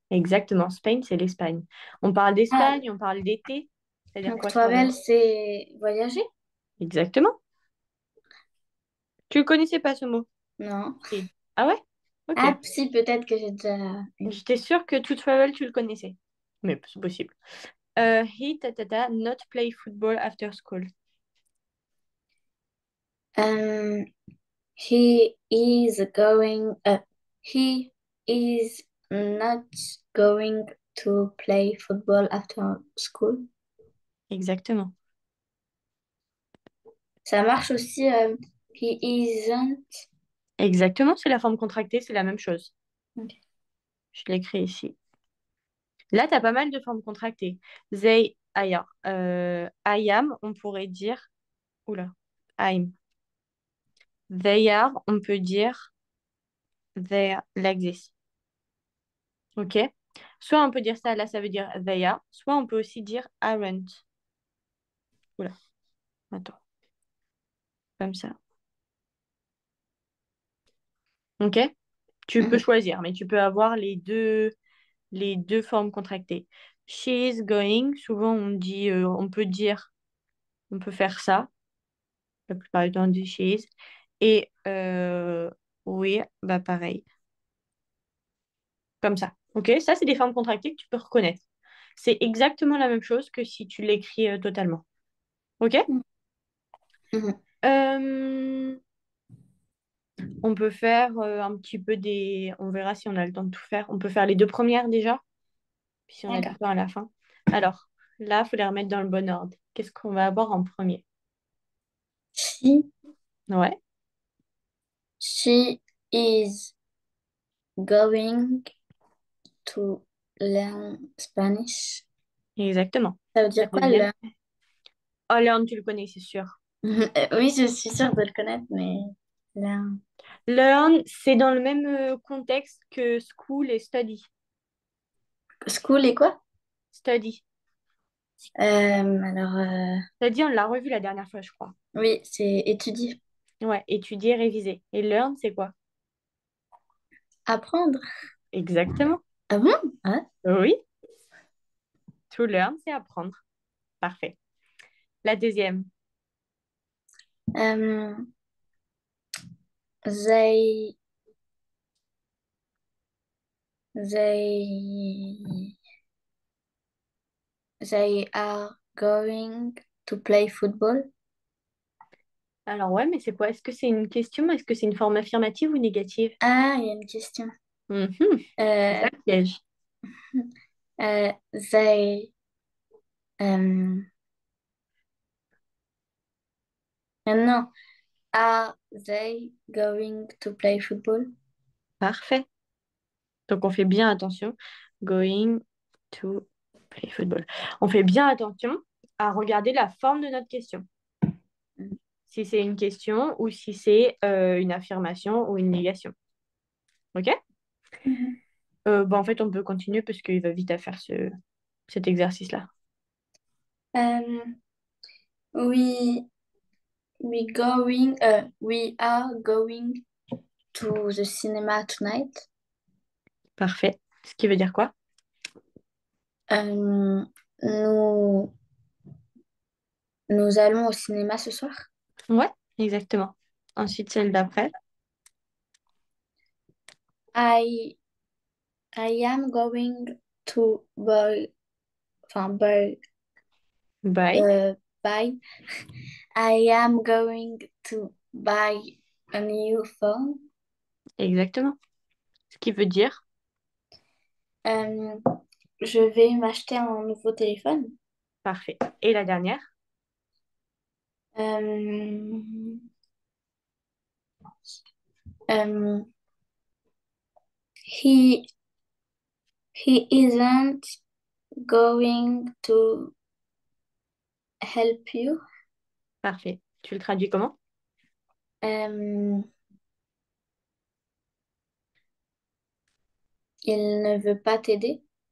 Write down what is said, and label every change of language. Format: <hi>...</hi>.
<fr>Exactement. Spain, c'est l'Espagne. On parle Ah, d'Espagne, on parle d'été. C'est-à-dire donc quoi, travel? travel, c'est voyager? Exactement. Tu ne connaissais pas ce mot? Non. Si. Ah ouais? Ok. Ah, si, peut-être que j'ai déjà eu. J'étais sûre que to travel, tu le connaissais. Mais c'est possible.</fr> <en>He, not play football after school. Um, he is going, he is not going to play football after school.</en> <fr>Exactement. Ça marche aussi,</fr> <en>he isn't.</en> <fr>Exactement, c'est la forme contractée, c'est la même chose. Ok. Je l'écris ici. Là, tu as pas mal de formes contractées.</fr> <en>They, I am,</en> <fr>on pourrait dire.</fr> <en>Oula, I'm. They are,</en> <fr>on peut dire</fr> <en>they are, like this. OK?</en> <fr>Soit on peut dire ça, là, ça veut dire</fr> <en>they are.</en> <fr>Soit on peut aussi dire aren't. Oula, attends, comme ça. OK? Tu peux Mhm. choisir, mais tu peux avoir les deux formes contractées.</fr> <en>She is going,</en> <fr>souvent on dit, on peut dire, on peut faire ça. La plupart du temps, on dit</fr> <en>she is.</en> <fr>Et oui, bah pareil, comme ça. OK? Ça, c'est des formes contractées que tu peux reconnaître. C'est exactement la même chose que si tu l'écris totalement. OK? Mhm. Euh, on peut faire un petit peu des... On verra si on a le temps de tout faire. On peut faire les deux premières déjà, puis si on a du D'accord. temps à la fin. Alors, là, il faut les remettre dans le bon ordre. Qu'est-ce qu'on va avoir en premier?</fr> <en>She,</en> <fr>Ouais,</fr> <en>she is going to learn Spanish.</en> <fr>exactement. Ça veut La dire quoi, deuxième.</fr> <en>learn?</en> <fr>Oh, Learn, tu le connais, c'est sûr. Oui, je suis sûre de le connaître, mais learn. Learn, c'est dans le même contexte que school et study. School et quoi?</fr> <en>Study.</en> <fr>Alors, Study, on l'a revu la dernière fois, je crois. oui, c'est étudier. Ouais, étudier, réviser. Et learn, c'est quoi? Apprendre. Exactement. Ah bon? Ah. Oui, to learn, c'est apprendre. Parfait. La deuxième.</fr> <en>Euh, they, they, they are going to play football.</en> <fr>Alors ouais, mais c'est quoi? Est-ce que c'est une question? Est-ce que c'est une forme affirmative ou négative? Ah, il y a une question. Mhm, c'est ça Euh, le piège.</fr> <en>they, euh, non, are they going to play football?</en> <fr>Parfait. Donc, on fait bien attention.</fr> <en>Going to play football.</en> <fr>On fait bien attention à regarder la forme de notre question. Si c'est une question ou si c'est une affirmation ou une négation. OK? Mhm. En fait, on peut continuer parce qu'il va vite à faire cet exercice-là.</fr> <en>Um, we we are going to the cinema tonight.</en> <fr>Parfait. Ce qui veut dire quoi? Um, nous nous allons au cinéma ce soir. Ouais, exactement. Ensuite, celle d'après.</fr> <en>I I am going to buy Bye. buy. I am going to buy a new phone.</en> <fr>Exactement. Ce qui veut dire. Euh, je vais m'acheter un nouveau téléphone. Parfait. Et la dernière?</fr> <en>Euh, euh, he he isn't going to help you.</en> <fr>Parfait. Tu le traduis comment? Euh, il ne veut pas t'aider.</fr>